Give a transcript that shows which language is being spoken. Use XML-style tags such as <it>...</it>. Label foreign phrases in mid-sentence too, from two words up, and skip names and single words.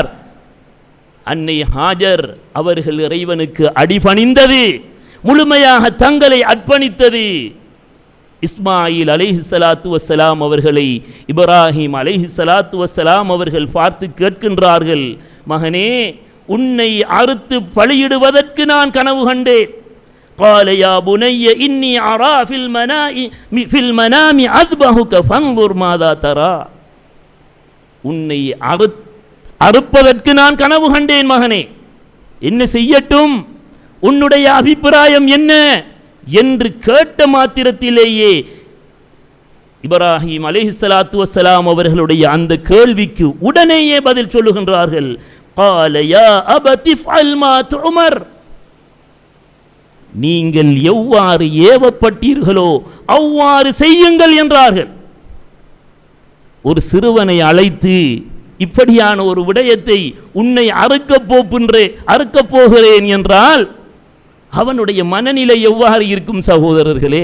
<ta>அன்னை ஹாஜர் அவர்கள் இறைவனுக்கு அடிபணிந்தது, முழுமையாக தங்களை அர்ப்பணித்தது. இஸ்மாயில்</ta> <ar>عليه الصلاة والسلام</ar> <ta>அவர்களை இப்ராஹிம்</ta> <ar>عليه الصلاة والسلام</ar> <ta>அவர்கள் பார்த்து கேட்கின்றார்கள், மகனே, உன்னை அறுத்து பலியிடுவதற்கு நான் கனவு கண்டேன்.</ta> <ar>قال يا بني إني أرى في المنام أذبحك فانظر ماذا ترى.</ar> <ta>உன்னை அறுப்பதற்கு நான் கனவு கண்டேன் மகனே, என்ன செய்யட்டும், உன்னுடைய அபிப்பிராயம் என்ன என்று கேட்ட மாத்திரத்திலேயே இப்ராஹிம்</ta> <ar>عليه الصلاة والسلام</ar> <ta>அவர்களுடைய அந்த கேள்விக்கு உடனேயே பதில் சொல்லுகின்றார்கள்.</ta> <ar>قال يا أبت افعل ما تؤمر.</ar> <ta>நீங்கள் எவ்வாறு ஏவப்பட்டீர்களோ அவ்வாறு செய்யுங்கள் என்றார்கள். ஒரு சிறுவனை அழைத்து இப்படியான ஒரு விடயத்தை, உன்னை அறுக்கப் போகிறேன் என்றால் அவனுடைய மனநிலை எவ்வாறு இருக்கும் சகோதரர்களே?</ta>